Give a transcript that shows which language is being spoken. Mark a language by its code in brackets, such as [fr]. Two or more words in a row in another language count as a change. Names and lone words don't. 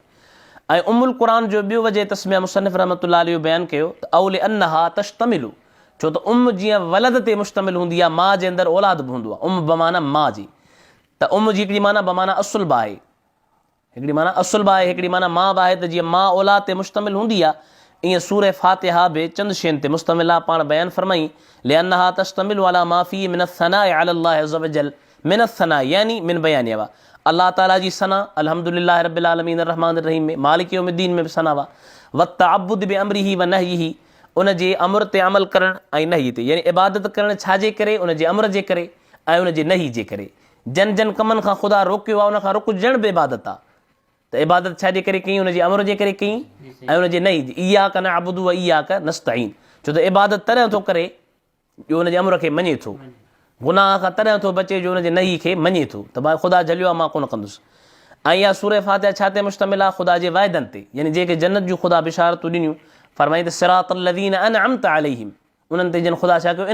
[sd] ऐं उम्मुल क़ुरान जो ॿियो वजह तस्मिया मुसन्निफ़ [ar] رحمة الله عليه [sd] बयानु कयो त [ar] أو لأنها تشتمل, [sd] छो त जीअं वलद ते मुश्तमिल हूंदी आहे, माउ जे अंदरि औलाद बि हूंदो आहे। बमाना माउ जी, त जी हिकिड़ी माना बमाना असुल बि आहे, हिकिड़ी माना असुल बि आहे, हिकिड़ी माना माउ बि आहे। त जीअं माउ औलाद ते मुश्तमिल हूंदी आहे, ईअं सूर फ़ातिहा बि चंद शयुनि ते मुश्तमिल आहे। पाण बयानु फरमाई [ar] لأنها تشتمل على ما في من الثناء على الله عز وجل, من الثناء [sd] यानी [ar] من بيان [sd] वा, अल्लाह ताला जी सना, [ar] الحمد لله رب العالمين الرحمن الرحيم [sd] में, [ar] مالك يوم الدين [sd] में बि सना वा, [ar] وتعبد بأمره ونهيه, [sd] उन जे अमर ते अमल करणु ऐं नही ते, यानी इबादत करणु छाजे करे, उन जे अमर जे करे ऐं उन जे नही जे करे। जन जन कमनि खां ख़ुदा रोकियो आहे उन खां रुकजण बि इबादत आहे। त इबादत छाजे करे कई? हुनजे अमर जे करे कई ऐं हुनजे नहीं [ar] إياك نعبد وإياك نستعين. [sd] छो त इबादत तॾहिं थो करे जो हुनजे अमर खे मञे थो, गुनाह खां तॾहिं थो बचे जो हुनजे नहीं खे मञे थो त भाई ख़ुदा झलियो आहे मां कोन कंदुसि। ऐं इहा सूरह फातिहा छा ते मुश्तमिल आहे? ख़ुदा जे वाइदनि ते, यानी जेके जन्नत जूं ख़ुदा बिशारतूं ॾिनियूं, फरमाई त [ar] صراط الذين أنعمت عليهم, [sd] उन्हनि ते जिन ख़ुदा छा कयो?